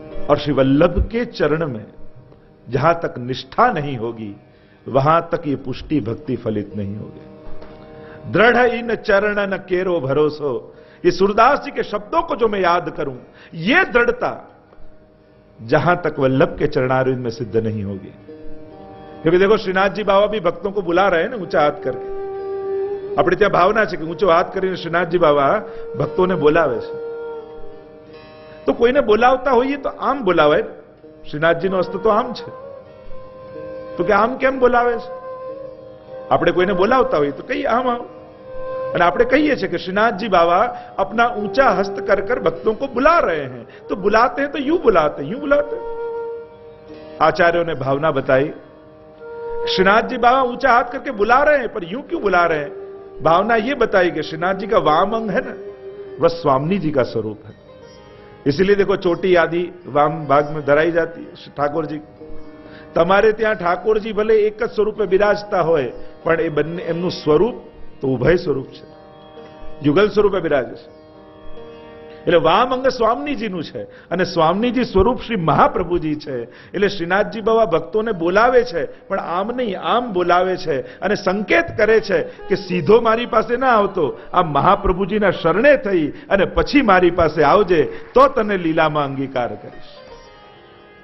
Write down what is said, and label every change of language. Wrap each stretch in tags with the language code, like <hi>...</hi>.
<hi>और श्री वल्लभ के चरण में जहां तक निष्ठा नहीं होगी वहां तक ये पुष्टि भक्ति फलित नहीं होगी। दृढ़ इन चरण न केरो भरोसो, ये सूरदास जी के शब्दों को जो मैं याद करूं, ये दृढ़ता जहां तक वल्लभ के चरणारविंद में सिद्ध नहीं होगी। क्योंकि देखो श्रीनाथ जी बाबा भी भक्तों को बुला रहे हैं ना ऊंचा हाथ करके।</hi> <gu>अपने ત્યાં ભાવના છે કે ઊંચો હાથ કરીને શ્રીનાથજી બાબા ભક્તોને બોલાવે છે। તો કોઈને બોલાવતા હોઈએ તો આમ બોલાવે, શ્રીનાથજીનો હસ્ત તો આમ છે, તો કે આમ કેમ બોલાવે છે? આપણે કોઈને બોલાવતા હોઈએ તો કહીએ આમ આવો, અને આપણે કહીએ છીએ</gu> <hi>कि श्रीनाथ जी बाबा अपना ऊंचा हस्त कर कर भक्तों को बुला रहे हैं। तो बुलाते हैं तो यूं बुलाते हैं, यूं बुलाते हैं। आचार्यों ने भावना बताई, श्रीनाथ जी बाबा ऊंचा हाथ करके बुला रहे हैं, पर यूं क्यों बुला रहे हैं? भावना यह बताई कि श्रीनाथ जी का वाम अंग है ना, वह स्वामी जी का स्वरूप है। इसीलिए देखो चोटी आदि वाम भाग में धराई जाती है ठाकुर जी।</hi> <gu>तमारे ત્યાં ઠાકોર जी भले एक જ સ્વરૂપે બિરાજતા હોય પણ એ બંને એમનું સ્વરૂપ તો ઉભય સ્વરૂપ છે, યુગલ સ્વરૂપે બિરાજે છે। એટલે વામ અંગ સ્વામીજીનું છે અને સ્વામીજી સ્વરૂપ શ્રી મહાપ્રભુજી છે। એટલે શ્રીનાથજી બાબા ભક્તોને બોલાવે છે પણ આમ નહીં, આમ બોલાવે છે અને સંકેત કરે છે કે સીધો મારી પાસે ના આવતો, આ મહાપ્રભુજીના શરણે થઈ અને પછી મારી પાસે આવજે તો તને લીલામાં અંગીકાર કરીશ।</gu>